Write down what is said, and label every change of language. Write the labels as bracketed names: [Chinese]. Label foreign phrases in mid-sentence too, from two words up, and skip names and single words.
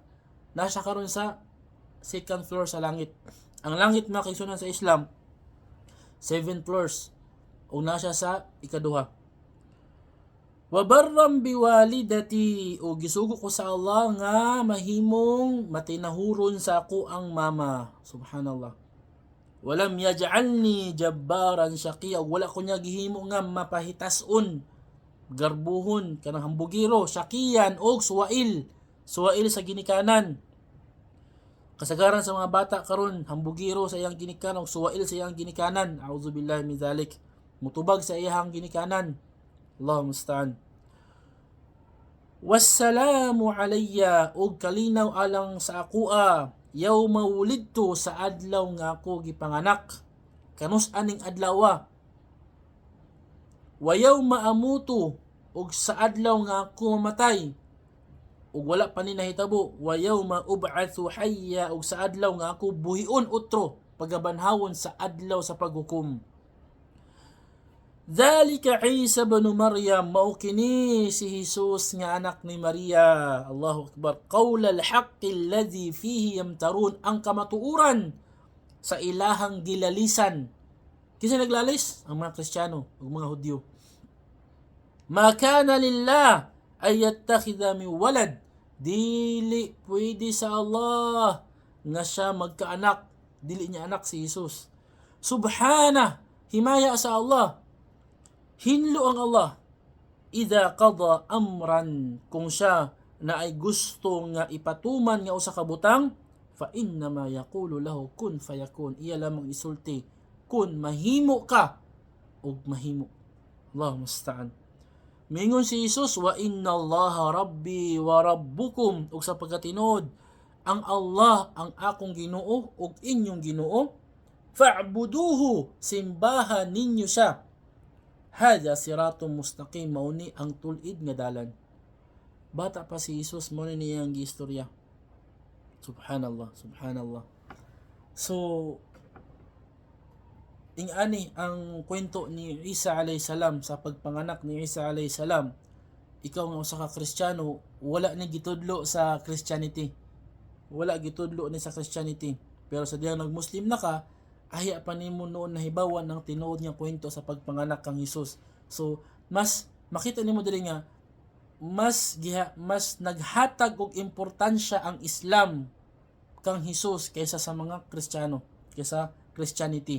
[Cebuano] Nasa karon sa [English] second floor [Cebuano] sa langit. Ang langit makisunan sa Islam 7 floors. O nasa sa ikaduha. [Arabic] وبرا بوالدتي, [Cebuano] o gisugo ko sa Allah nga mahimong matinahuron sa ako ang mama. [Arabic] سبحان الله. ولم يجعلني جبارا شقيا, [Cebuano] wala ko niya gihimo nga mapahitason, garbuhon kanang hambugiro, shaqiyan og suwail sa ginikanan. Kasagaran sa mga bata karon hambugiro sa iyang ginikanan og suwail sa iyang ginikanan. [Arabic] أعوذ بالله من ذلك. [Cebuano] Mutubag sa iyang ginikanan. [Arabic] الله المستعان. والسلام علي, [Cebuano] og kalinaw alang sa akua, [Arabic] يوم ولدت, [Cebuano] sa adlaw nga ako gipanganak. Kanus aning adlaw. [Arabic] ويوم أموت, [Cebuano] og sa adlaw nga ako mamatay. Og wala pa ni nahitabo. [Arabic] ويوم أبعث حيا, [Cebuano] og sa adlaw nga ako buhion utro, pagabanhawon sa adlaw sa paghukom. [Arabic] ذلك عيسى ابن مريم, [Cebuano] mao kini si Jesus nga anak ni Maria. [Arabic] الله أكبر. قول الحق الذي فيه يمترون, [Cebuano] ang kamatuuran sa ilahang gilalisan. Kinsa naglalis? Ang mga Kristiyano ug mga Hudyo. [Arabic] ما كان لله أن يتخذ من ولد, [Cebuano] dili pwede sa Allah nga siya magkaanak. Dili niya anak si Jesus. Subhana, himaya sa Allah. Hinlo ang Allah. [Arabic] إذا قضى أمرا, [Cebuano] kung siya na ay gusto nga ipatuman nga usa ka butang, [Arabic] فإنما يقول له كن فيكون. [Cebuano] Iya lamang isulti, kun mahimo ka, og mahimo. [Arabic] الله المستعان. [Cebuano] Mingon si Jesus, [Arabic] وإن الله ربي وربكم, [Cebuano] og sa pagkatinuod, ang Allah ang akong Ginoo og inyong Ginoo, fa'buduhu, simbahan ninyo siya. [Arabic] هذا صراط مستقيم, [Cebuano] mauni ang tulid nga dalan. Bata pa si Jesus, mauni niya ang gistorya. Subhanallah. So, ingani ang kwento ni Isa [Arabic] عليه السلام, [Cebuano] sa pagpanganak ni Isa [Arabic] عليه السلام. [Cebuano] Ikaw nga usa ka Kristiyano, wala ni gitudlo sa Christianity. Wala gitudlo ni sa Christianity. Pero sa diyang nag-Muslim na ka, ahya pa nimo noon nahibawan ng tinuod nga kwento sa pagpanganak kang Hesus. So, mas makita nimo diri nga mas naghatag og importansya ang Islam kang Hesus kaysa sa mga Kristiyano, kaysa Christianity.